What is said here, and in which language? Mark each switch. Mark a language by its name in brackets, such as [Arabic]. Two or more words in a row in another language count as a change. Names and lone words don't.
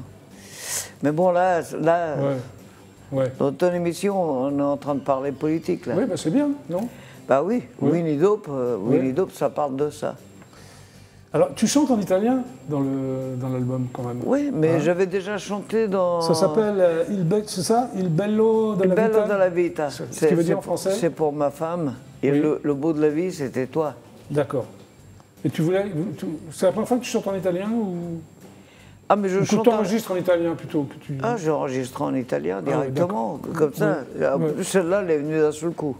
[French] Mais bon, là dans ton émission, on est en train de parler politique. Là. Oui, c'est bien, non? Oui, We Need Hope, ça parle de ça. Alors, tu chantes en italien dans l'album, quand même? Oui, mais j'avais déjà chanté dans... Ça s'appelle c'est ça? Il bello della vita? Il bello della vita. Ce qui veut dire en français? C'est pour ma femme. Et le beau de la vie, c'était toi. D'accord. Et c'est la première fois que tu chantes en italien ou... Ah, mais je chante. Tu enregistres en italien plutôt que tu... Ah, j'enregistre en italien directement, comme ça. Celle-là, elle est venue d'un seul coup.